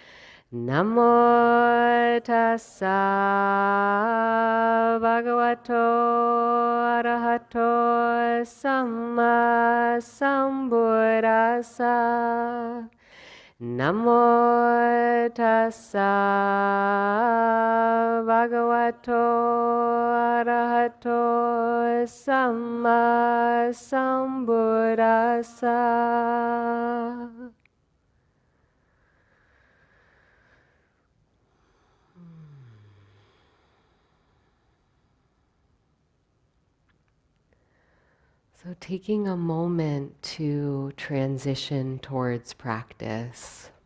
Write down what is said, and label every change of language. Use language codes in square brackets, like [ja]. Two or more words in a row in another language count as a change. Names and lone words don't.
[pi] Namo tassa bhagavato arahato samma sambuddhassa. Namo tassa bhagavato arahato samma sambuddhassa. [en] So taking a moment to transition towards practice.